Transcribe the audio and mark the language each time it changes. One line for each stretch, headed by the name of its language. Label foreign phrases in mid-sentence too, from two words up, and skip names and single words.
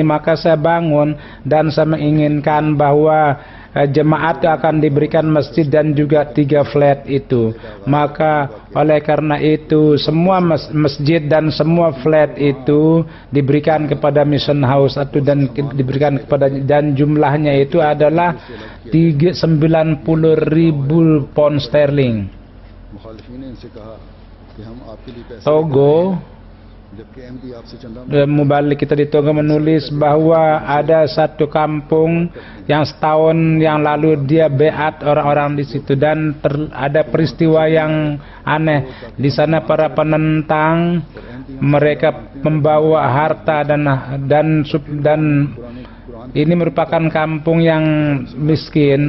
Indonesian: Maka saya bangun dan saya menginginkan bahwa jemaat akan diberikan masjid dan juga 3 flat itu. Maka oleh karena itu semua masjid dan semua flat itu diberikan kepada Mission House dan diberikan kepada, dan jumlahnya itu adalah 90.000 pound sterling.
Urdu: مخالفین نے ان سے کہا کہ ہم آپ کے لیے پیسے
Indonesian: Togo,
Urdu: جبکہ احمدی آپ سے چندہ
Indonesian: mubalik kita di Togo menulis bahwa ada satu kampung yang setahun yang lalu dia beat orang-orang di situ, dan ada peristiwa yang aneh di sana. Para penentang mereka membawa harta dan ini merupakan kampung yang miskin.